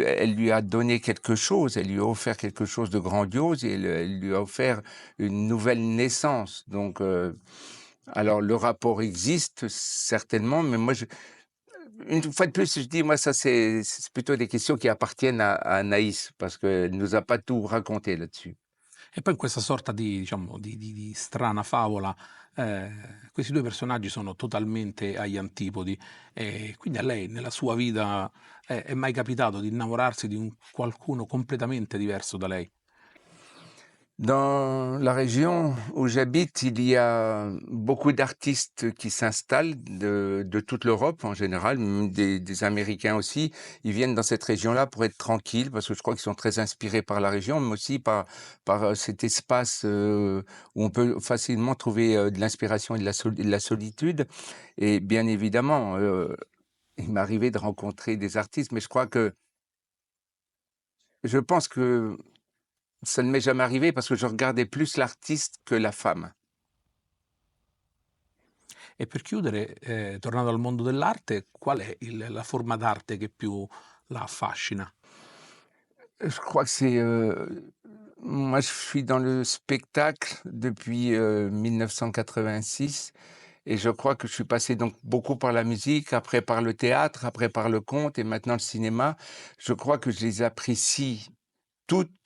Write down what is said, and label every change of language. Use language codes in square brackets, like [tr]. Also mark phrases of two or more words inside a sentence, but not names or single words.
[fr] Elle lui a donné quelque chose, elle lui a offert quelque chose de grandiose et elle lui a offert une nouvelle naissance. Donc, alors le rapport existe certainement, mais moi une fois de plus, je dis, moi, ça, c'est plutôt des questions qui appartiennent à Anaïs, parce qu'elle nous a pas tout raconté là-dessus. [it] E poi in questa sorta di diciamo, di strana favola, questi 2 personaggi sono totalmente agli antipodi, e quindi a lei nella sua vita è mai capitato di innamorarsi di un qualcuno completamente diverso da lei? [fr] Dans la région où j'habite, il y a beaucoup d'artistes qui s'installent de toute l'Europe en général, même des Américains aussi. Ils viennent dans cette région-là pour être tranquilles, parce que je crois qu'ils sont très inspirés par la région, mais aussi par cet espace où on peut facilement trouver de l'inspiration et de la solitude. Et bien évidemment, il m'est arrivé de rencontrer des artistes, mais je pense que ça ne m'est jamais arrivé parce que je regardais plus l'artiste que la femme. [it] E per chiudere, tornando al mondo dell'arte, qual è la forma d'arte che più la affascina? [fr] Je crois que moi, je suis dans le spectacle depuis 1986 et je crois que je suis passé donc beaucoup par la musique, après par le théâtre, après par le conte et maintenant le cinéma. Je crois que je les apprécie toutes.